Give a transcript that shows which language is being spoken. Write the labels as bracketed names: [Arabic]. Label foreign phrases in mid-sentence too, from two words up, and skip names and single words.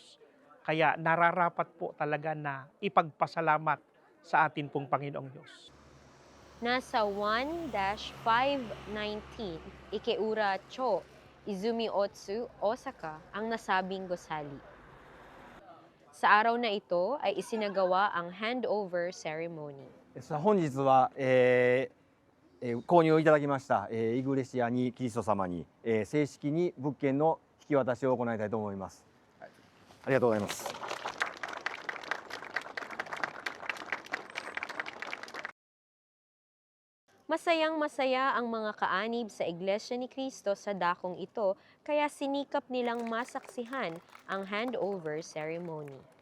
[Filipino] Kaya nararapat po talaga na ipagpasalamat sa atin pong Panginoong Diyos. Nasa 1-519 Ikeura Cho, Izumi Otsu, Osaka ang nasabing gusali. Sa araw na ito ay isinagawa ang [English] handover ceremony. [Japanese] 本日は、購入いただきました、イグレシアにキリスト様に、正式に物件の引き渡しを行いたいと思います。ありがとうございます。 [Filipino] Masayang-masaya ang mga kaanib sa Iglesia ni Cristo sa dakong ito, kaya sinikap nilang masaksihan ang [English] handover ceremony.